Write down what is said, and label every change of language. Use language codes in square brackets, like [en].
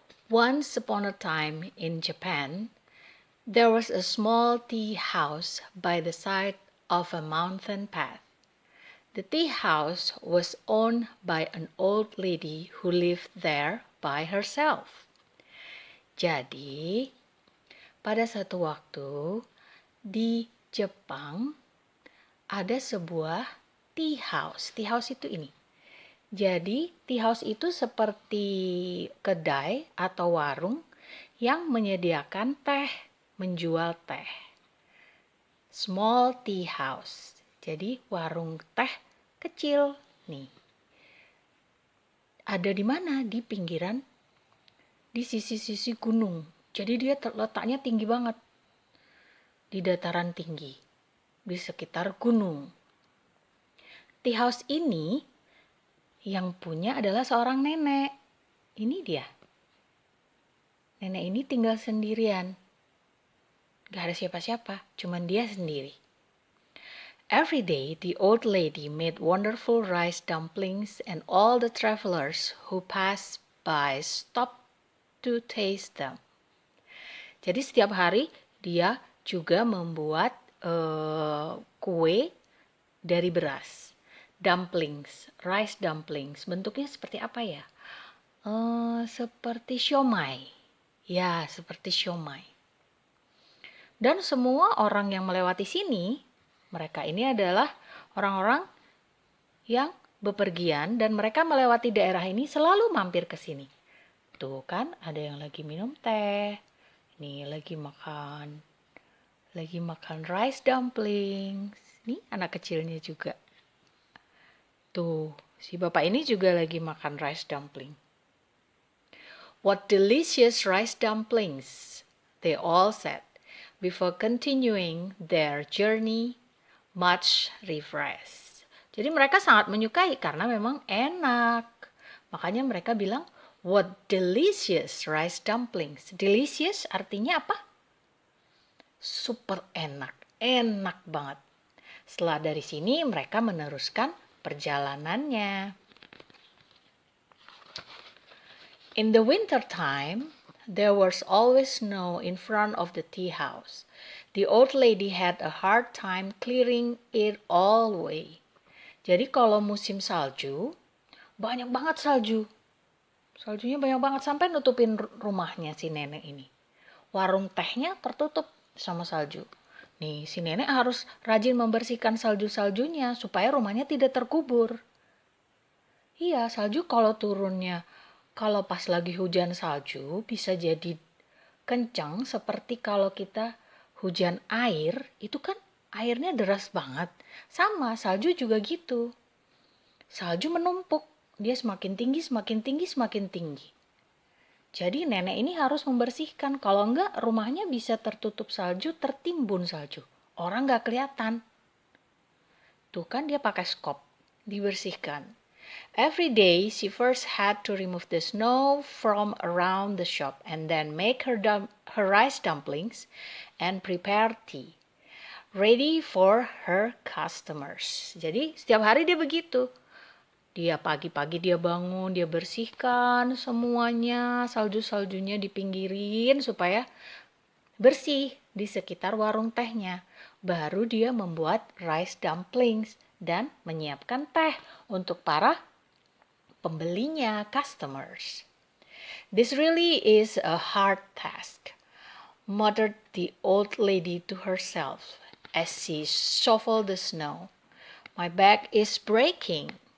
[en] Once upon a time in Japan, there was a small tea house by the side of a mountain path. The tea house was owned by an old lady who lived there by herself. [id] Jadi, pada satu waktu di Jepang ada sebuah tea house. Tea house itu ini. Jadi, tea house itu seperti kedai atau warung yang menyediakan teh, menjual teh. [en] Small tea house. [id] Jadi, warung teh kecil nih. Ada di mana? Di pinggiran, di sisi-sisi gunung. Jadi dia letaknya tinggi banget. Di dataran tinggi. Di sekitar gunung. Tea house ini yang punya adalah seorang nenek. Ini dia. Nenek ini tinggal sendirian. Gak ada siapa-siapa, cuman dia sendiri. [en] Every day, the old lady made wonderful rice dumplings and all the travelers who passed by stopped to taste them. [id] Jadi setiap hari dia juga membuat kue dari beras. [en] Dumplings, rice dumplings. [id] Bentuknya seperti apa ya? Seperti siomay. Ya, seperti siomay. Dan semua orang yang melewati sini, mereka ini adalah orang-orang yang bepergian dan mereka melewati daerah ini selalu mampir ke sini. Tuh kan, ada yang lagi minum teh, ini lagi makan rice dumplings. Nih anak kecilnya juga. Tuh, si bapak ini juga lagi makan rice dumpling. [en] What delicious rice dumplings, they all said, before continuing their journey, much refreshed. [id] Jadi mereka sangat menyukai karena memang enak. Makanya mereka bilang, [en] what delicious rice dumplings. [id] Delicious artinya apa? Super enak, enak banget. Setelah dari sini mereka meneruskan perjalanannya. [en] In the winter time, there was always snow in front of the tea house. The old lady had a hard time clearing it all away. [id] Jadi kalau musim salju, banyak banget salju. Saljunya banyak banget sampai nutupin rumahnya si nenek ini. Warung tehnya tertutup sama salju. Nih, si nenek harus rajin membersihkan salju-saljunya supaya rumahnya tidak terkubur. Iya, salju kalau turunnya, kalau pas lagi hujan salju bisa jadi kencang seperti kalau kita hujan air, itu kan airnya deras banget. Sama, salju juga gitu. Salju menumpuk, dia semakin tinggi, semakin tinggi, semakin tinggi. Jadi nenek ini harus membersihkan, kalau enggak rumahnya bisa tertutup salju, tertimbun salju. Orang enggak kelihatan. Tuh kan dia pakai skop, dibersihkan. [en] Every day she first had to remove the snow from around the shop and then make her rice dumplings and prepare tea, ready for her customers. [id] Jadi setiap hari dia begitu. Dia pagi-pagi dia bangun, dia bersihkan semuanya, salju-saljunya dipinggirin supaya bersih di sekitar warung tehnya. Baru dia membuat rice dumplings dan menyiapkan teh untuk para pembelinya, customers. [en] This really is a hard task, muttered the old lady to herself as she shuffled the snow. My back is breaking.